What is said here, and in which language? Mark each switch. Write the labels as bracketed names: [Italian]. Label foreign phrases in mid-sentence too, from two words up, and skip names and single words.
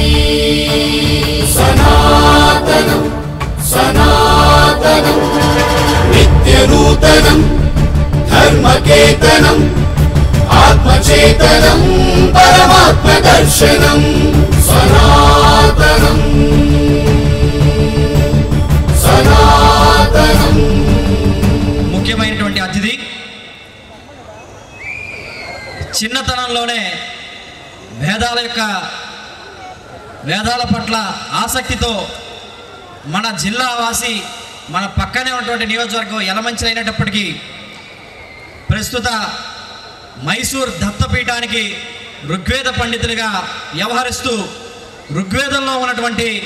[Sanskrit] सनातनं सनातनं नित्यनूतनं धर्मकेतनं आत्मचेतनं परमात्मदर्शनं सनातनं सनातनं। [Telugu] ముఖ్యమైనటువంటి అతిథి చిన్నతనంలోనే వేదాల పట్ల ఆసక్తితో మన జిల్లా వాసి మన పక్కనే ఉన్నటువంటి నియోజకవర్గం యలమంచిలి అయినప్పటికీ ప్రస్తుత మైసూర్ దత్తపీఠానికి ఋగ్వేద పండితులుగా వ్యవహరిస్తూ ఋగ్వేదంలో ఉన్నటువంటి